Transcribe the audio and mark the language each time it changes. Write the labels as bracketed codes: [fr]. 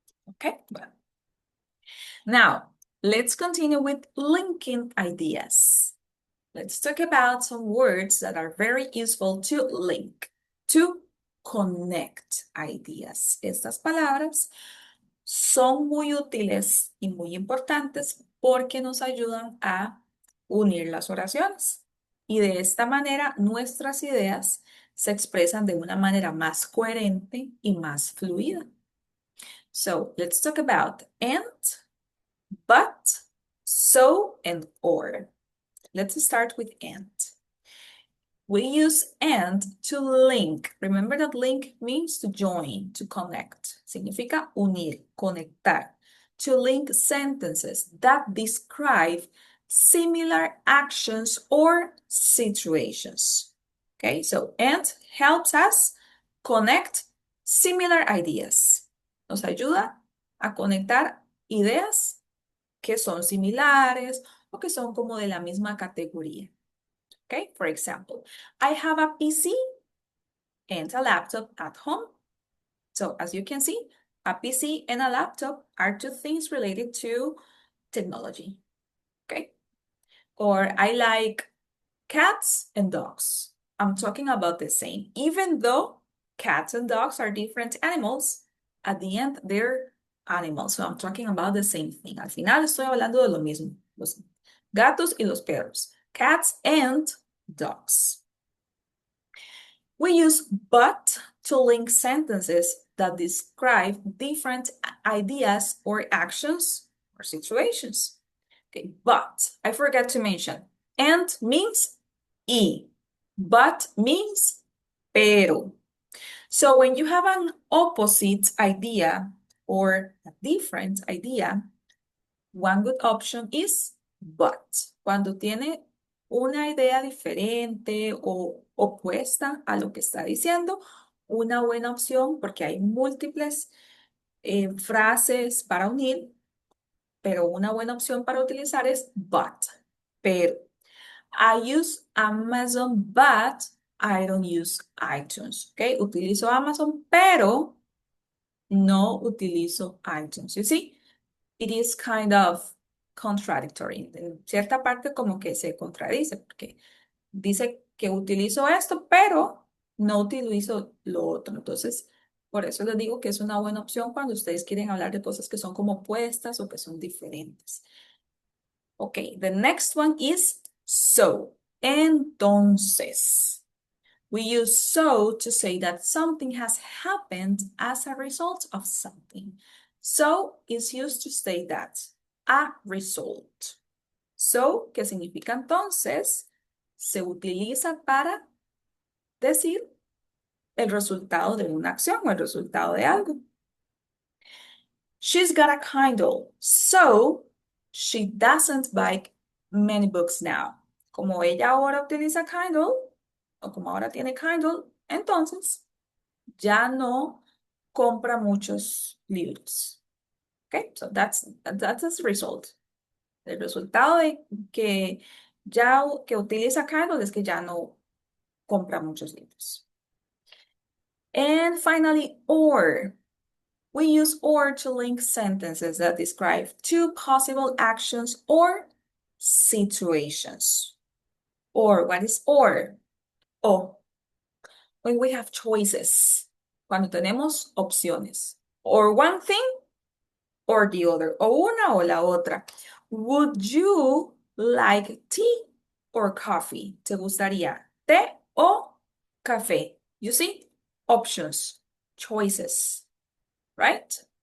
[en] Okay, well. Now, let's continue with linking ideas. Let's talk about some words that are very useful to link, to connect ideas. [es] Estas palabras son muy útiles y muy importantes porque nos ayudan a unir las oraciones. Y de esta manera nuestras ideas se expresan de una manera más coherente y más fluida. [en] So, let's talk about and, but, so, and or. Let's start with and. We use and to link. Remember that link means to join, to connect. [es] Significa unir, conectar. [en] To link sentences that describe similar actions or situations. Okay, so and helps us connect similar ideas. [es] Nos ayuda a conectar ideas que son similares o que son como de la misma categoría. [en] Okay, for example, I have a PC and a laptop at home. So as you can see, a PC and a laptop are two things related to technology. Okay, or I like cats and dogs. I'm talking about the same. Even though cats and dogs are different animals, at the end they're animals. So I'm talking about the same thing. [es] Al final estoy hablando de lo mismo. Los gatos y los perros. [en] Cats and dogs. We use but to link sentences that describe different ideas or actions or situations. Okay, but I forgot to mention, and means y, but means pero. So when you have an opposite idea or a different idea, one good option is but. [es] Cuando tiene una idea diferente o opuesta a lo que está diciendo, una buena opción, porque hay múltiples frases para unir, pero una buena opción para utilizar es but, pero. [en] I use Amazon, but I don't use iTunes, ¿ok? [es] Utilizo Amazon, pero no utilizo iTunes. [en] You see, it is kind of contradictory. [es] En cierta parte como que se contradice, porque dice que utilizo esto, pero no utilizo lo otro. Entonces, por eso les digo que es una buena opción cuando ustedes quieren hablar de cosas que son como opuestas o que son diferentes. [en] Okay, the next one is so. Entonces. We use so to say that something has happened as a result of something. So is used to say that a result. [es] So, ¿qué significa entonces? Se utiliza para decir el resultado de una acción o el resultado de algo. [en] She's got a Kindle, so she doesn't buy many books now. [es] Como ella ahora utiliza Kindle, o como ahora tiene Kindle, entonces ya no compra muchos libros. [en] Okay, so that's the result. [es] El resultado de que ya que utiliza Kindle es que ya no compra muchos libros. [en] And finally, or. We use or to link sentences that describe two possible actions or situations. Or, what is or? O. When we have choices. [es] Cuando tenemos opciones. [en] Or one thing or the other. [es] O una o la otra. [en] Would you like tea or coffee? [es] ¿Te gustaría té o café? [en] You see? Options, choices. Right?